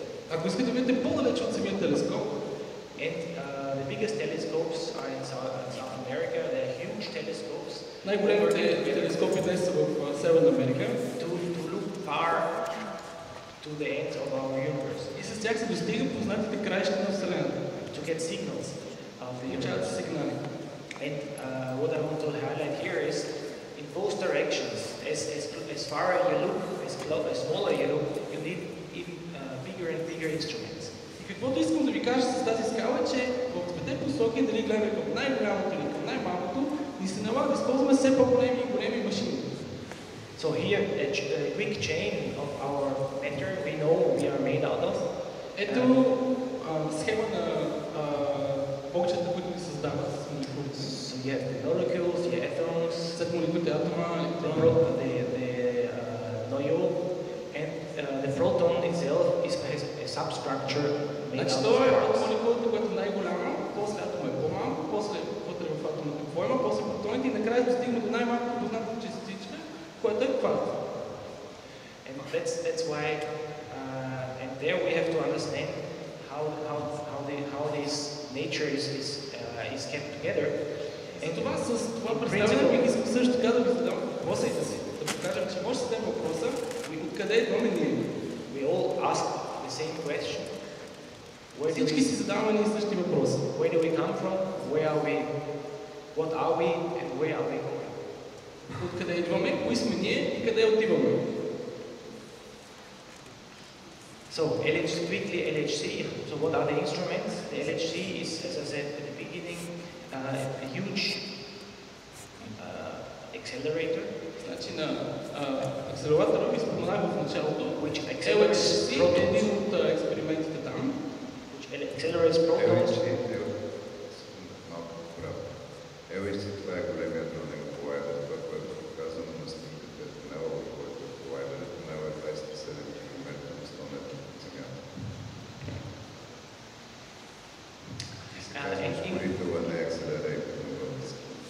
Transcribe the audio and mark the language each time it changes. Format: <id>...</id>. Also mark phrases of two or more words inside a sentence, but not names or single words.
<bg>Ако искате да видите по-далеч от самия телескоп,</bg> <en>and the biggest telescopes are in South America. They are huge telescopes.</en> <bg>Най-големите телескопи днес са в Северна Америка.</bg> <en>To look far to the ends of our universe.</en> <bg>И с тях се достига познатите краища на Вселената.</bg> <en>To get signals of the universe.</en> <bg>Сигнали.</bg> <en>And what I want to highlight here is, in both directions, as far as you look, as smaller you look, you need even bigger and bigger instruments.</en> <bg>И каквото искам да ви кажа с тази скала е, че в двете посоки, дали гледаме към най-голямото или към най-малкото, ни се налага да използваме все по-големи и големи машини.</bg> <en>So here, a quick chain of our matter we know we are made out of.</en> <bg>Ето схема на блокчета, които ни създават с молекулите.</bg> <en>So you have the molecules, the atoms,</en> <bg>след молекулите атома,</bg> <en>the noyule, and the proton itself has a substructure made out of parts.</en> <bg>Молекулата, която е най-голяма, после атома е по-малко, после вътре в атома какво има, после протоните и накрая достигаме до най-малко познатата частичка, което е квант.</bg> <en>And that's why, and there we have to understand how this nature is kept together.</en> <bg>И това с това представяне бих искал също така да ви задам въпроса и да покажем, че може да зададем въпроса откъде идваме ние.</bg> <en>We all ask the same question.</en> <bg>Всички си задаваме ние същи въпрос.</bg> <en>Where do we come from? Where are we? What are we? And where are we going?</en> <bg>Откъде идваме, кои сме ние и къде отиваме.</bg> <en>So quickly LHC. So what are the instruments? The LHC is, as I said at the beginning, a huge accelerator.</en> <bg>Значи на акселератора ви споменах в началото,</bg> <en>which accelerates protons.</en> <bg>Един от експериментите там.</bg> <en>Which accelerates protons. LHC,</en> <bg>това е големия дронен колайдер, това, което е показано на снимката е тунела, който е колайдер. Тунела е 27 км на 100 метра от Земята. И се казва, ускорителът не е акселератор на въздуха.</bg>